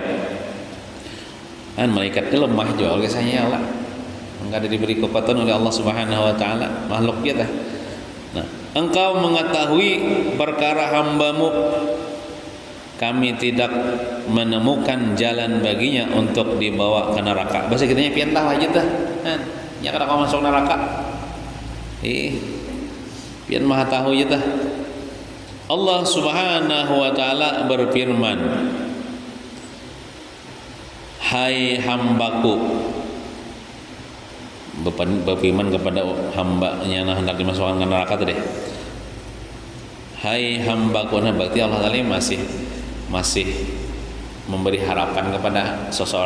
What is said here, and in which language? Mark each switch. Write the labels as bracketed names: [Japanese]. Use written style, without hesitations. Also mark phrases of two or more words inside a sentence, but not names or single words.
[Indonesian] Kan malaikat itu lemah juga kisahnya Allah. Enggak ada diberi kekuatan oleh Allah [Arabic] سبحانه وتعالى, [Indonesian] makhluk dia dah. Nah, engkau mengetahui perkara hambamu, kami tidak menemukan jalan baginya untuk dibawa ke neraka. [Banjar] Bahasa kitanya pian tahu aja dah. Ya kada kau masuk neraka. Pian maha tahu aja dah. [Indonesian] Allah [Arabic] سبحانه وتعالى [Indonesian] berfirman, hai hambaku, berfirman kepada hambanya yang hendak dimasukkan ke neraka tadi. Hai hambaku, nah berarti Allah Ta'ala masih memberi harapan kepada seseorang.